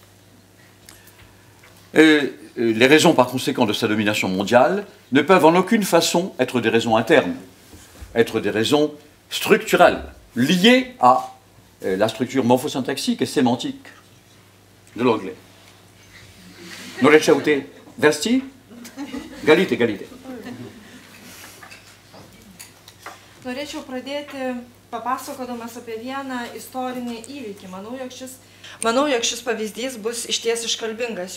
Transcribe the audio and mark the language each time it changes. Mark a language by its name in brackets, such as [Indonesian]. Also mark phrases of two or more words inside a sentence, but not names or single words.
[French] Les raisons, par conséquent, de sa domination mondiale ne peuvent en aucune façon être des raisons internes, être des raisons structurelles, liées à la structure morphosyntaxique et sémantique de l'anglais. [Lithuanian] Norėčiau vesti? Galite. Norėčiau pradėti papasakodamas apie vieną istorinį įvykį. Manau, jog šis pavyzdys bus išties iškalbingas.